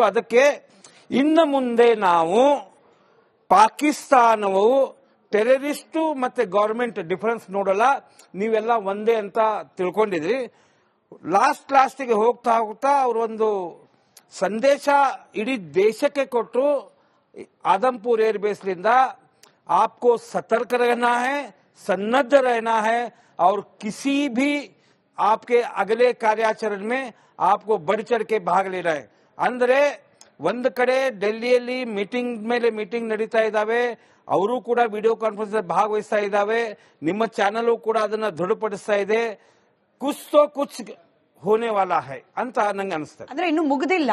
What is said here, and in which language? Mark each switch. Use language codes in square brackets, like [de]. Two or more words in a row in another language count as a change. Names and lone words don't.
[kn] ಅದಕ್ಕೆ ಇನ್ನು ಮುಂದೆ ನಾವು ಪಾಕಿಸ್ತಾನವು ಟೆರರಿಸ್ಟು ಮತ್ತೆ [en] government difference [kn] ನೋಡಲ್ಲ, ನೀವೆಲ್ಲ ಒಂದೇ ಅಂತ ತಿಳ್ಕೊಂಡಿದ್ರಿ. ಲಾಸ್ಟಿಗೆ ಹೋಗ್ತಾ ಹೋಗ್ತಾ ಅವರೊಂದು ಸಂದೇಶ ಇಡೀ ದೇಶಕ್ಕೆ ಕೊಟ್ಟರು. [hi] आदमपुर एयरबेसलिंदा आपको सतर्क रहना है, सन्नद्ध रहना है और किसी भी आपके अगले कार्याचरण में आपको बढ़ चढ़ के भाग लेना है. [kn] ಅಂದ್ರೆ ಒಂದು ಕಡೆ ಡೆಲ್ಲಿಯಲ್ಲಿ ಮೀಟಿಂಗ್ ಮೇಲೆ ಮೀಟಿಂಗ್ ನಡೀತಾ ಇದ್ದಾವೆ, ಅವರು ಕೂಡ [en] video conference [kn] ಭಾಗವಹಿಸ್ತಾ ಇದ್ದಾವೆ, ನಿಮ್ಮ ಚಾನೆಲ್ ಕೂಡ ಅದನ್ನ ದೃಢಪಡಿಸ್ತಾ ಇದೆ. [hi] कुछ तो कुछ होने वाला है [kn] ಅಂತ ನಂಗೆ ಅನಿಸ್ತದೆ. ಅಂದ್ರೆ ಇನ್ನು ಮುಗಿದಿಲ್ಲ,